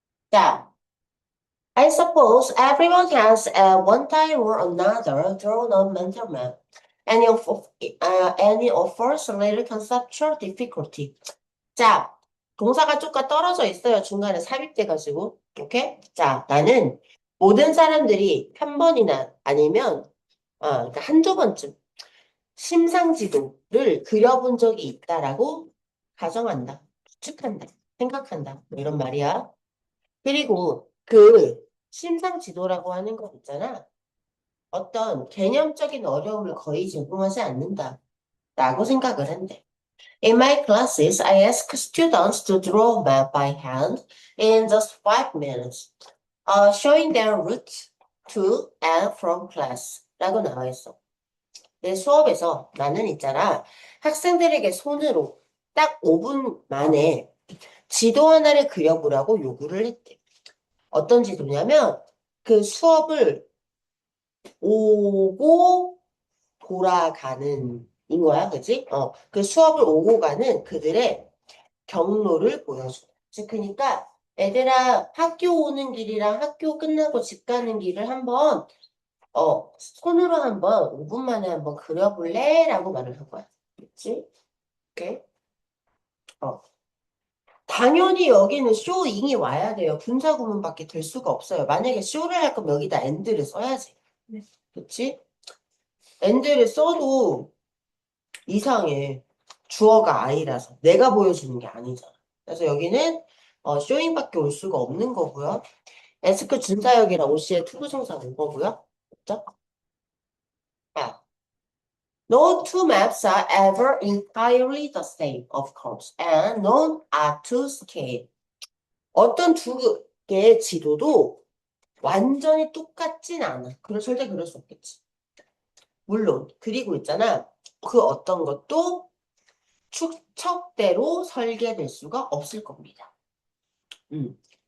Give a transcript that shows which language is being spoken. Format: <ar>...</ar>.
<en>자, I suppose everyone has at one time or another drawn a mental map. Any offers a little conceptual difficulty.</en> <ko>자, 동사가 조금 떨어져 있어요. 중간에 삽입돼가지고. 오케이? 자, 나는 모든 사람들이 한 번이나 아니면 그러니까 한두 번쯤 심상지도를 그려본 적이 있다라고 가정한다. 추측한다. 생각한다. 뭐 이런 말이야. 그리고 그 심상지도라고 하는 거 있잖아. 어떤 개념적인 어려움을 거의 제공하지 않는다. 라고 생각을 한대.</ko> <en>In my classes, I ask students to draw a map by hand in just 5 minutes, showing their route to and from class.</en> <ko>라고 나와 있어. 내 수업에서 나는 있잖아. 학생들에게 손으로 딱 5분 만에 지도 하나를 그려보라고 요구를 했대. 어떤 지도냐면 그 수업을 오고 돌아가는 인 거야, 그지? 그 수업을 오고 가는 그들의 경로를 보여줘. 즉, 그러니까 애들아 학교 오는 길이랑 학교 끝나고 집 가는 길을 한번 손으로 한번 5분 만에 한번 그려볼래? 라고 말을 한 거야. 그치? 오케이? 어. 당연히 여기는 쇼잉이 와야 돼요. 분사구문밖에 될 수가 없어요. 만약에 쇼를 할 거면 여기다 and를 써야지. 네. 그치? and를 써도 이상해. 주어가 I라서. 내가 보여주는 게 아니잖아. 그래서 여기는 쇼잉밖에 올 수가 없는 거고요. 에스크 준사역이랑 OC의 투부정사 온 거고요. 그죠?</ko> <en>아, No two maps are ever entirely the same, of course, and none are to scale.</en> <ko>어떤 두 개의 지도도 완전히 똑같진 않아. 절대 그럴 수 없겠지. 물론, 그리고 있잖아. 그 어떤 것도 축척대로 설계될 수가 없을 겁니다. 음.</ko>